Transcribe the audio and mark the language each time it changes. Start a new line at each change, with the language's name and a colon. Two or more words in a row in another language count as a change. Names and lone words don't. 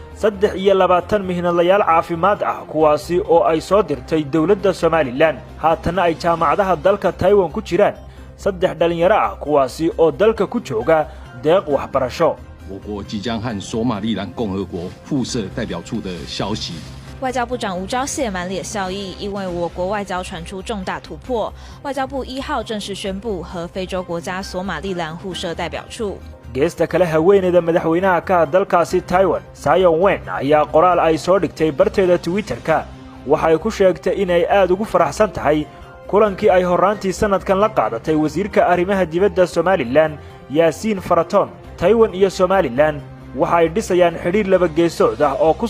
Somali: 23 mihnadayaal caafimaad ah kuwaasi oo ay soo dirtay dawladda Somaliland haatana ay jaamacadaha dalka Taiwan ku jiraan 3 dhalinyaro ah kuwaasi oo dalka ku jooga deeq waxbarasho
Chinese: 我国即将和索马利兰共和国附设代表处的消息。外交部长吴钊燮满脸笑意，因为我国外交传出重大突破。外交部1号正式宣布和非洲国家索马利兰互设代表处。
Somali: geesta kale haweeneyda madaxweynaha ka dalkaasi Taiwan Tsai Ing-wen ayaa qoraal ay soo dhigtay barteeda Twitter-ka waxay ku sheegtay inay aad ugu faraxsan tahay kulankii ay horaantii sanadkan la qaadatay wasiirka arrimaha dibadda Somaliland Yaasiin Faratoon Taiwan iyo Somaliland waxay dhisayaan xiriir laba geesood ah oo ku